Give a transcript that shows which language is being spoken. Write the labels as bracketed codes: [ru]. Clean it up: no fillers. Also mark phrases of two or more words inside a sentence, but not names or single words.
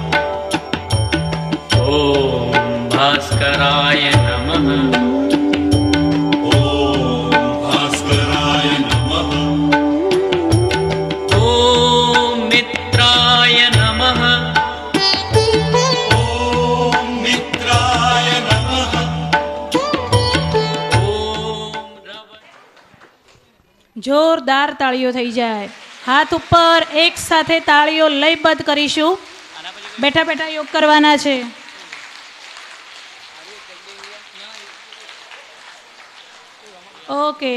[sa] ॐ भास्कराय नमः। ॐ भास्कराय नमः। ॐ मित्राय नमः। ॐ मित्राय नमः। [gu] જોરદાર તાળીઓ થઈ જાય. હાથ ઉપર એક સાથે તાળીઓ લયબદ્ધ કરીશું. બેઠા બેઠા યોગ કરવાના છે. ઓકે.